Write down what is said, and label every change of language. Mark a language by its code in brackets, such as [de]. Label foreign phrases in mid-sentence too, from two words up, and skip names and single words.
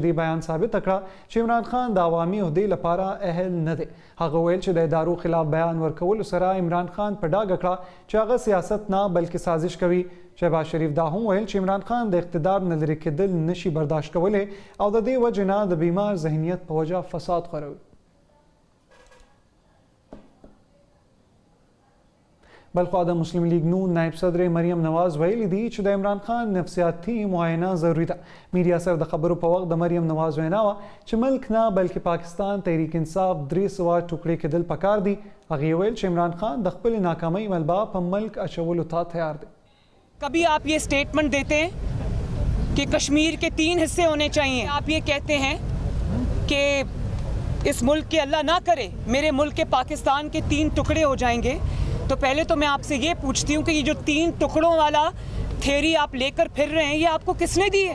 [ps] د بیان ثابت کړه چې عمران خان د عوامي عہدې لپاره اهل نه دی هغه ویل چې د ادارو خلاف بیان ورکول سره عمران خان په ډاګه کړه چې هغه سیاست نه بلکې سازش کوي شهباز شریف دا هم ویل چې عمران خان د اقتدار نه لرې کېدل نشي برداشت کولی او د دې وجې نه د بیمار ذهنیت په وجه فساد خوروي بلخوا د مسلم لیگ نون نائب صدر مریم نواز ویلي دي چې د عمران خان نفسیاتي معاینه ضروري ده. میډیا سره د خبرو په وخت د مریم نواز وینا وه چې ملک نه بلکې پاکستان تحریک انصاف 300 ټوکړې کېدل پکار دي. هغې ویل چې عمران خان د خپلې ناکامۍ ملبه په ملک اچولو ته تیار دی. [ur] کبھی آپ یہ سٹیٹمنٹ دیتے ہیں کہ کشمیر کے 3 حصے ہونے چاہئیں، آپ یہ کہتے ہیں کہ اس ملک کے اللہ نہ کرے میرے ملک کے پاکستان کے 3 ٹکڑے ہو جائیں گے، تو پہلے تو میں آپسے یہ پوچھتی ہوں کہ یہ جو 3 ٹکڑوں والا تھیوری آپ لیکر پھر رہے ہیں، یہ آپکو کسنے دی ہے?